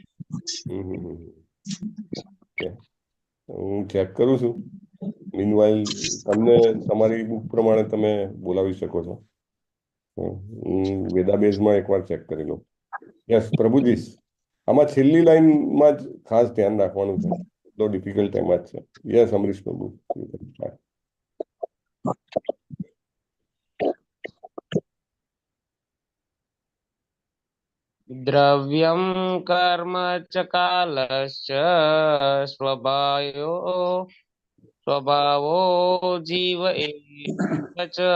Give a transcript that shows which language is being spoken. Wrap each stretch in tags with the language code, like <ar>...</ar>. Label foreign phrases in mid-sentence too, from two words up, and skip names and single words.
<gu>ઓકે હું ચેક કરું છું મીનવાઇલ તમને તમારી બુક પ્રમાણે તમે બોલાવી શકો છો હું વેદાબેઝમાં એકવાર ચેક કરી લઉં યસ પ્રભુજી આમાં છેલ્લી લાઈનમાં જ ખાસ ધ્યાન રાખવાનું છે તો ડિફિકલ્ટ એમાં જ છે યસ અમરીશ પ્રભુ</gu> <sa>द्रव्यं कर्म च कालश्च स्वभावो जीव एव च</sa>